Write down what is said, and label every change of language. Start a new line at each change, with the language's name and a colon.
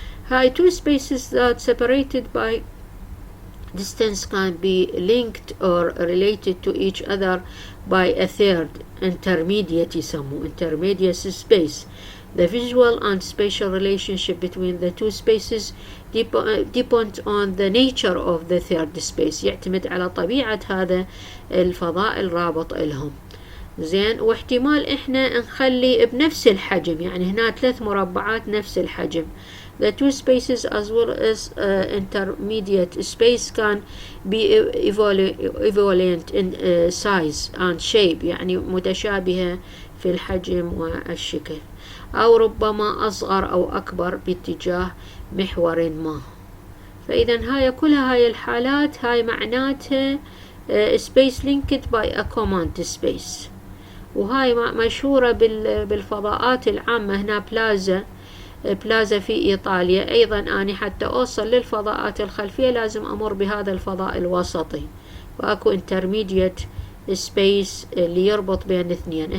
English: هاي 2 spaces that separated by distance can be linked or related to each other by a third intermediate يسموه intermediate space. The visual and spatial relationship between the two spaces depends on the nature of the third space،
Arabic: يعتمد على طبيعة هذا الفضاء الرابط لهم. زين، واحتمال احنا نخلي بنفس الحجم، يعني هنا 3 مربعات نفس الحجم.
English: The two spaces as well as intermediate space can be equivalent in size and shape،
Arabic: يعني متشابهة في الحجم والشكل، أو ربما أصغر أو أكبر باتجاه محور ما. فإذا هاي كلها هاي الحالات هاي معناتها
English: space linked by a common space.
Arabic: وهاي مشهورة بالفضاءات العامة. هنا بلازا في إيطاليا، أيضا أنا حتى أوصل للفضاءات الخلفية لازم أمر بهذا الفضاء الوسطي، وأكو intermediate space اللي يربط بين اثنين.